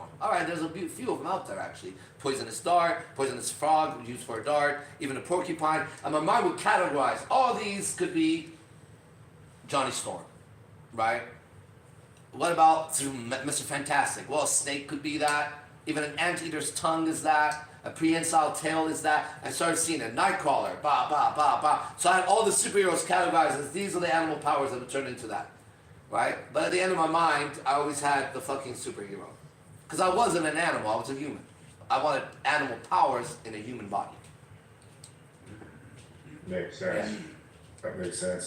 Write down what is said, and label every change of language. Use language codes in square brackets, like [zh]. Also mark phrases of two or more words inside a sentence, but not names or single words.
[en] All right, there's a few of them out there actually. Poisonous dart, poisonous frog used for a dart, even a porcupine. And my mind would categorize all these could be Johnny Storm, right? What about through Mr. Fantastic? Well, a snake could be that. Even an anteater's tongue is that. A prehensile tail is that. I started seeing a nightcrawler, ba ba ba ba. So I had all the superheroes categorized as these are the animal powers that would turn into that, right? But at the end of my mind, I always had the fucking superhero. Because I wasn't an animal, I was a human. I wanted animal powers in a human body. Makes sense. That makes sense.